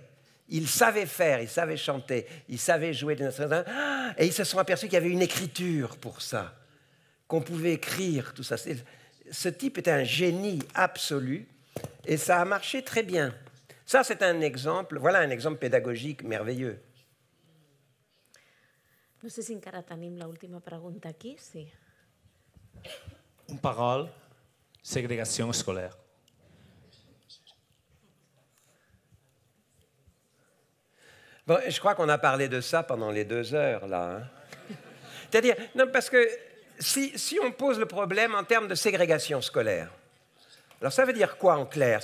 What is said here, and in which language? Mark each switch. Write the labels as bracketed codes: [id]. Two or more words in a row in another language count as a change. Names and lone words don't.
[fr] Ils savaient faire, ils savaient chanter, ils savaient jouer des instruments. Et ils se sont aperçus qu'il y avait une écriture pour ça, qu'on pouvait écrire tout ça. Ce type était un génie absolu et ça a marché très bien. Ça, c'est un exemple, voilà un exemple pédagogique merveilleux. [ca] No sé si encara tenim l'última pregunta aquí. Sí. [fr] Une parole, ségrégation scolaire. Bon, je crois qu'on a parlé de ça pendant les 2 heures, là. C'est-à-dire, non, parce que si on pose le problème en termes de ségrégation scolaire, alors ça veut dire quoi en clair?